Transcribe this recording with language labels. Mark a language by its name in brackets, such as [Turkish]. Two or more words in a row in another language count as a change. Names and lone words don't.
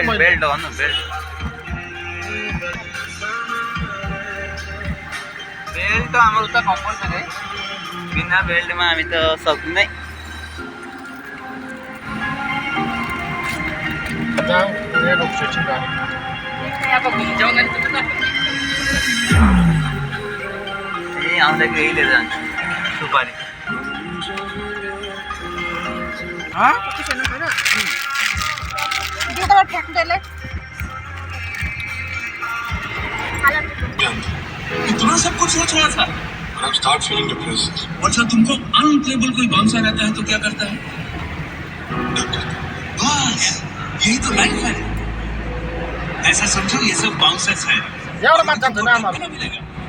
[Nepali] बेल्ट बेल्ट लगाउनु बेल्ट बेल्ट त हाम्रो उता कम्पलसरी है बिना बेल्टमा हामी त सक्दैनै ए आउँदाखेरि यही लिएर जान्छु सुपारी [Hindi] इतना सब कुछ सोच रहा था [English] I'm start feeling depressed. [Hindi] अच्छा तुमको अनप्लेबल कोई भांसा रहता है तो क्या करता है बस यही तो लाइफ है ऐसा समझो ये सब बाउंसर्स है [Nepali] एउटा मान्छे छैन आमा [Hindi] मिलेगा